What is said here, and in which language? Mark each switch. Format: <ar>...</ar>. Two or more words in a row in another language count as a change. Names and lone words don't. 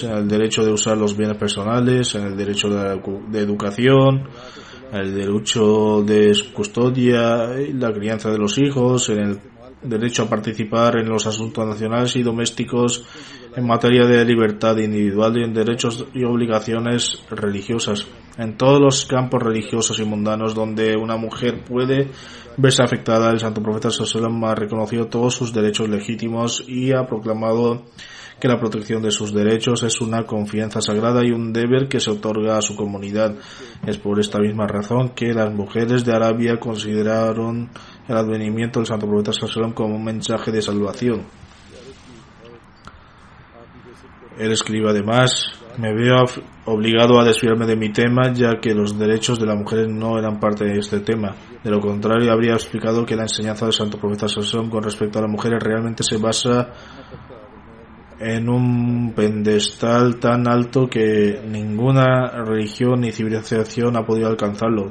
<es>en el derecho de usar los bienes personales, en el derecho de educación, en el derecho de custodia y la crianza de los hijos, en el derecho a participar en los asuntos nacionales y domésticos, en materia de libertad individual y en derechos y obligaciones religiosas. En todos los campos religiosos y mundanos donde una mujer puede verse afectada, el santo profeta</es> <ar>صلى الله عليه وسلم</ar> <es>ha reconocido todos sus derechos legítimos y ha proclamado que la protección de sus derechos es una confianza sagrada y un deber que se otorga a su comunidad. Es por esta misma razón que las mujeres de Arabia consideraron el advenimiento del santo profeta</es> <ar>صلى الله عليه وسلم</ar> <es>como un mensaje de salvación. Él escribe además: me veo obligado a desviarme de mi tema, ya que los derechos de las mujeres no eran parte de este tema. De lo contrario, habría explicado que la enseñanza del santo profeta</es> <ar>صلى الله عليه وسلم</ar> <es>con respecto a las mujeres realmente se basa en un pedestal tan alto que ninguna religión ni civilización ha podido alcanzarlo.</es>